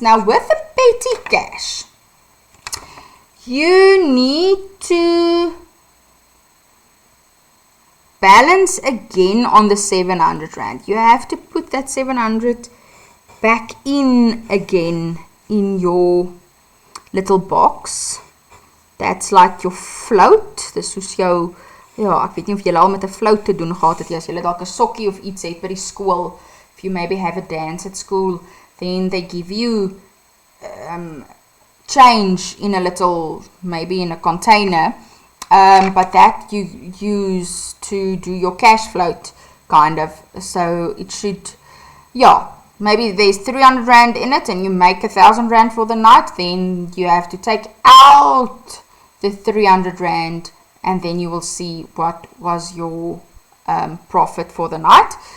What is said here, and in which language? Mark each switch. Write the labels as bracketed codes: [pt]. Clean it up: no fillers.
[en] Now with the petty cash, you need to balance again on the 700 rand. You have to put that 700 back in again in your little box. That's like your float. [af] Dis soos jou, ja, ek weet nie of jy al met 'n float te doen gehad het, as jy dalk 'n sokkie of iets het by die skool. [en] If you maybe have a dance at school, then they give you change in a little, maybe in a container, but that you use to do your cash float, kind of. So it should, yeah, maybe there's 300 rand in it and you make 1,000 rand for the night, then you have to take out the 300 rand and then you will see what was your profit for the night.